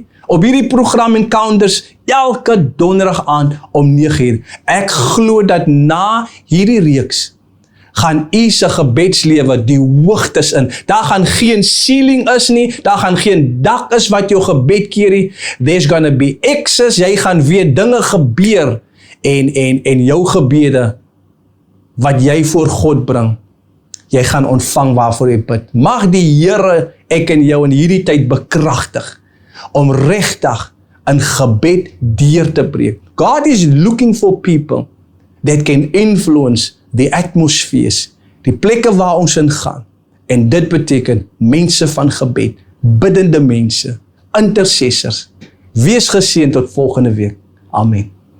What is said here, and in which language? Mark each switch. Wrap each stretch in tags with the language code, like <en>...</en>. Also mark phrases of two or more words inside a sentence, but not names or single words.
<af>Op hierdie program Encounters, elke donderdag aand om 9:00. Ek glo dat na hierdie reeks gaan u se gebedslewe die hoogtes in. Daar gaan geen ceiling is nie, daar gaan geen dak is wat jou gebed keer nie.</af> <en>There's gonna be access,</en> <af>jy gaan weer dinge gebeur en jou gebede wat jy voor God bring, jy gaan ontvang waarvoor jy bid. Mag die Here ek en jou in hierdie tyd bekragtig om regtig in gebed deur te breek.</af> <en>God is looking for people that can influence the atmospheres,</en> <af>die plekke waar ons in gaan. En dit beteken mense van gebed, biddende mense, intercessors. Wees geseënd tot volgende week. Amen.</af>